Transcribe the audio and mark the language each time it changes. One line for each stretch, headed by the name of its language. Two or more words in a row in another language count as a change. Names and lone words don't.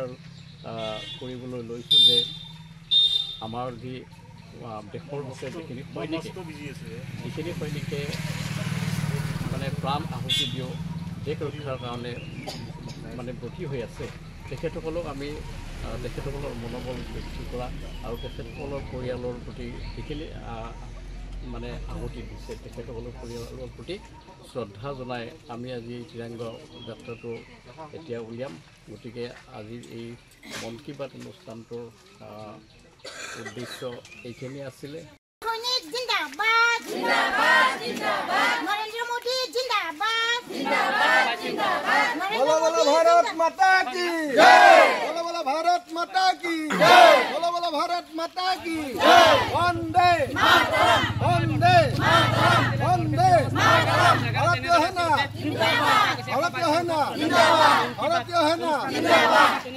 Assamese: কৰিবলৈ লৈছোঁ যে আমাৰ যি দেশৰ হকে যিখিনি সৈনিকে মানে প্ৰাণ আহুতি দিও দেশ ৰক্ষাৰ কাৰণে মানে ব্ৰতী হৈ আছে তেখেতসকলক আমি তেখেতসকলৰ মনোবল বৃদ্ধি কৰা আৰু তেখেতসকলৰ পৰিয়ালৰ প্ৰতি যিখিনি মানে আহুতি দিছে তেখেতসকলৰ পৰিয়ালৰ প্ৰতি শ্ৰদ্ধা জনাই আমি আজি ত্ৰিৰংগ যাত্ৰাটো এতিয়া উলিয়াম। গতিকে আজিৰ এই মন কী বাত অনুষ্ঠানটোৰ উদ্দেশ্য এইখিনি আছিলে। সৈনিক জিন্দাবাদ জিন্দাবাদ জিন্দাবাদ নৰেন্দ্ৰ মোদী জিন্দাবাদ জিন্দাবাদ জিন্দাবাদ
Hindi: बोलो बोलो भारत माता की जय। बोलो बोलो भारत माता की जय। बोलो बोलो भारत माता की जय। वंदे मातरम वंदे मातरम वंदे मातरम। भारतीय है ना जिंदाबाद भारतीय है ना जिंदाबाद भारतीय है ना जिंदाबाद।